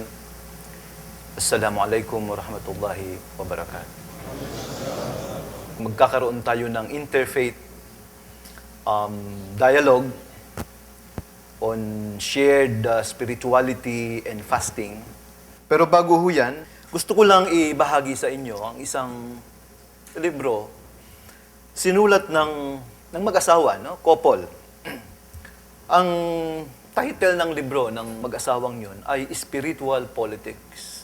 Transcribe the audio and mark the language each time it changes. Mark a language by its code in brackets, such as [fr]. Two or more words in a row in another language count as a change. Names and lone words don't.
[ar] السلام عليكم ورحمة الله وبركاته. [tl] Magkakaroon tayo ng [en] interfaith dialogue on shared spirituality and fasting. [tl] Pero bago ho yan, gusto ko lang ibahagi sa inyo ang isang libro sinulat ng mag-asawa, no? Couple. Ang title ng libro ng mag-asawang yun ay Spiritual Politics.